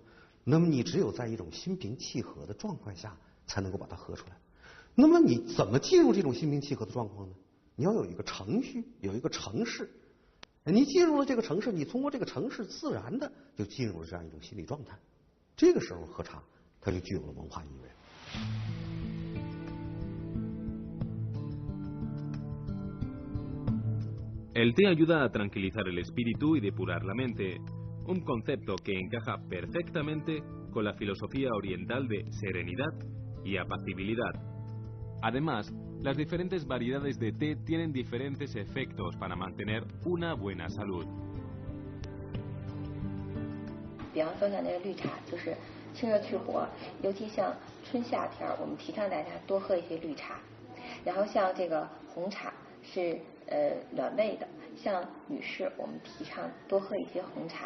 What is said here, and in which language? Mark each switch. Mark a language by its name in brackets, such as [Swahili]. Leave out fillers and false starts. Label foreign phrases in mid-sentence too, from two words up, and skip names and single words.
[Chinese] 那么你只有在一种心平气和的状况下，才能够把它喝出来。那么你怎么进入这种心平气和的状况呢？你要有一个程序，有一个程式。你进入了这个城市，你通过这个城市自然的就进入了这样一种心理状态。这个时候喝茶，它就具有了文化意味。 [Spanish] El té ayuda a tranquilizar el espíritu y depurar la mente, un concepto que encaja perfectamente con la filosofía oriental de serenidad y apacibilidad. Además, las diferentes variedades de té tienen diferentes efectos para mantener una buena salud. [Chinese] 比方说像这个绿茶，就是清热去火，尤其像春夏天，我们提倡大家多喝一些绿茶。然后像这个红茶是暖胃的，像女士我们提倡多喝一些红茶。